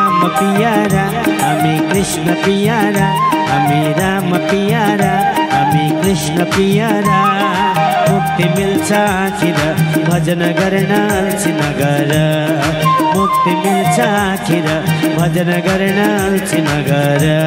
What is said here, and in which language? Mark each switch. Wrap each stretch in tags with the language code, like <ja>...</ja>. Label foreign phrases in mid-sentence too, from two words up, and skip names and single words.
<hi>पियारा हमें कृष्ण पियारा हमें राम पियारा हमें कृष्ण पियारा</hi> <ne>मुक्ति मिल्छ आखिर भजन गर्न अल्छी नगर मुक्ति मिल्छ आखिर भजन गर्न अल्छी नगर</ne>